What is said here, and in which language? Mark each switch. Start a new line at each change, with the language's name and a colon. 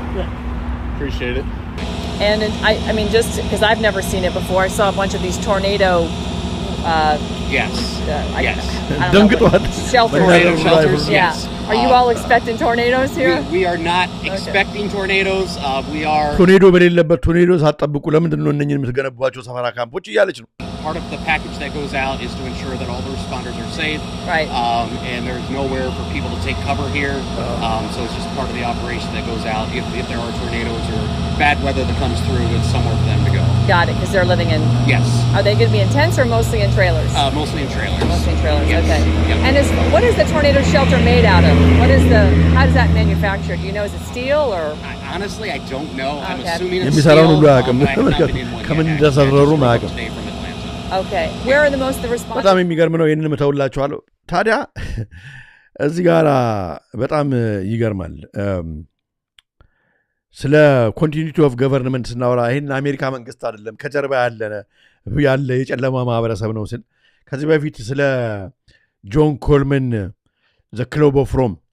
English: Yeah. Appreciate it. And I mean, just because I've never seen it before, I saw a bunch of these tornado. Yes. Yes. I don't know what, shelters. Tornado shelters. Yeah. Yes. Are you all expecting tornadoes here? We are not expecting tornadoes. We are.
Amharic: ቶርኔዶ በሌለበት ቶርኔዶ ሳትጠብቁ ለምንድን ነው እነኝን የምትገነቧቸው ሰፈራ ካምፖች እያለች ነው።
English: Part of the package that goes out is to ensure that all the responders are safe. Right. And there's nowhere for people to take cover here. So it's just part of the operation that goes out. If there are tornadoes or bad weather that comes through, it's somewhere for them to go. Got it, because they're living in... Yes. Are they going to be in tents or mostly in trailers? Mostly in trailers. Mostly in trailers, yes. Okay. Yep. And what is the tornado shelter made out of? How does that manufacture? Do you know, is it steel or... Honestly, I don't know. I'm Okay. assuming it's
Amharic: የሚሰራውን
English: steel.
Amharic: ሁሉ አያውቅም።
English: I have not been in one
Amharic: ከምን
English: yet.
Amharic: እንደሰረሩ አያውቅም።
English: Okay. Where are the most of the responders?
Amharic: በጣም የሚገርም ነው። ይህንን እተውላችኋለሁ። ታዲያ እዚህ ጋር በጣም ይገርማል። ስለ ኮንቲኒቲ ኦፍ ገቨርንመንት ስናወራ ይህን አሜሪካ መንግስት አይደለም ከጀርባ ያለ የጨለማ ማህበረሰብ ነው ስል ከዚህ በፊት ስለ ጆን ኮልመን ዘ ክለብ ኦፍ ሮም